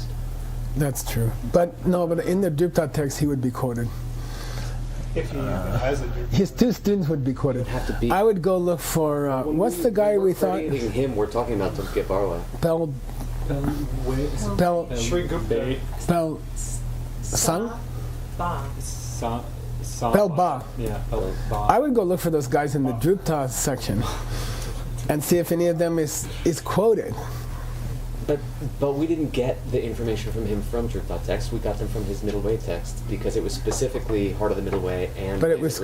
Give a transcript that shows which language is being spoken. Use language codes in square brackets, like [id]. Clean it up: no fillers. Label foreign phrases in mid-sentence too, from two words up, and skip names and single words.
[en] That's true. But in the Drupta text, he would be quoted. If he even has a Drupta. His 2 students would be quoted. Have to be. I would go look for, what's the guy we thought? Crediting him, we're talking about to get Barlow. Sri Gupta. Sung? Ba. Ba. Yeah, Ba. I would go look for those guys in the Drupta section and see if any of them is quoted. But we didn't get the information from him from Drupta text. We got them from his middle way text because it was specifically Heart of the Middle Way and But it was